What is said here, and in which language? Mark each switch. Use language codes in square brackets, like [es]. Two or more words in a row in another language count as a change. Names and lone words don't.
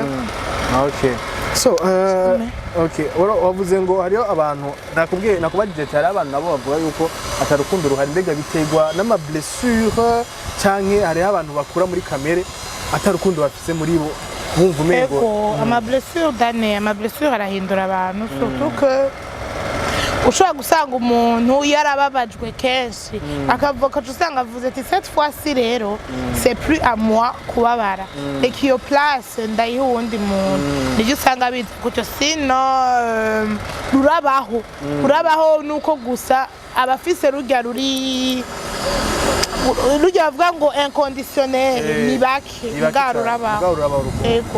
[rn] okay so okay wavuze ngo hariyo abantu nakubajije cyane abantu nabo bavuga yuko atarukundo ruhari mbega biterwa n'ama blessure canke hariyo abantu bakura muri kamere atarukundo bafise muri bo bumva umego ama blessure arahindura abantu surtout que ushobora gusanga umuntu yarababajwe kenshi akavuga usanga avuze ati [fr] cette fois-ci [rn] rero [fr] c'est plus à moi [rn] kubabara reka iyo place ndayiha uwundi muntu nijye usanga bizi gutyo sino rurabaho nuko gusa abafise rujya bavuga ngo inconditionnel ni bake bwarurabaho ego